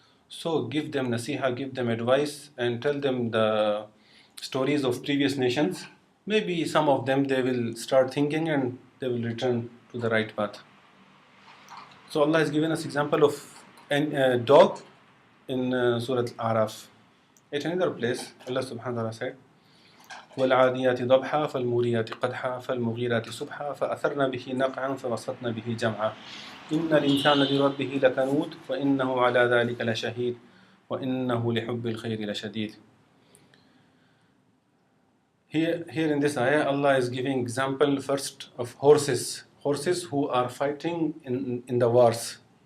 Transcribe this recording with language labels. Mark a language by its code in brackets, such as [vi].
[en] So give them nasiha, give them advice, and tell them the stories of previous nations. Maybe some of them they will start thinking and they will return to the right path. So Allah has given us example of a dog in Surah Al-Araf. At another place, Allah subhanahu wa ta'ala said, [ar] والعاديات ضبحا فالموريات قدحا فالمغيرات صبحا فأثرن به نقعا فوسطن به جمعا إن الإنسان لربه لكنود وإنه على ذلك لشهيد وإنه لحب الخير لشديد. [en] Here in this ayah, Allah is giving example first of horses who are fighting in the wars.